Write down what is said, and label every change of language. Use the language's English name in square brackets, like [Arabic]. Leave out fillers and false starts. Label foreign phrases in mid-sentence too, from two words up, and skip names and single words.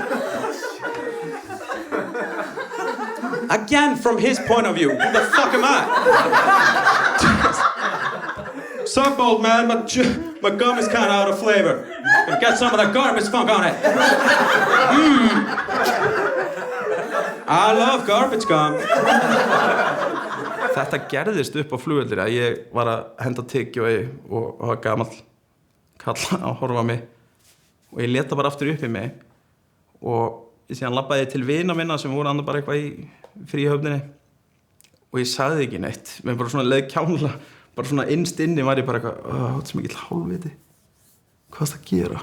[English] Again, from his point of view, who the fuck am I? Sup, old man, my gum is kind of out of flavor. Gonna get some of that garbage funk on it. I love garbage gum. [Icelandic] Þetta gerðist upp á flugvelli að ég var að henda tyggjói og það var gamall kall að horfa á mig og ég leta bara aftur upp í mig og ég síðan labbaði til vina minna sem voru annað bara eitthvað í fríhöfninni og ég sagði ekki neitt, mér bara svona leið kjánulega, bara svona innst inni var ég bara eitthvað, þetta er svo mikill hálfviti, hvað er það að gera?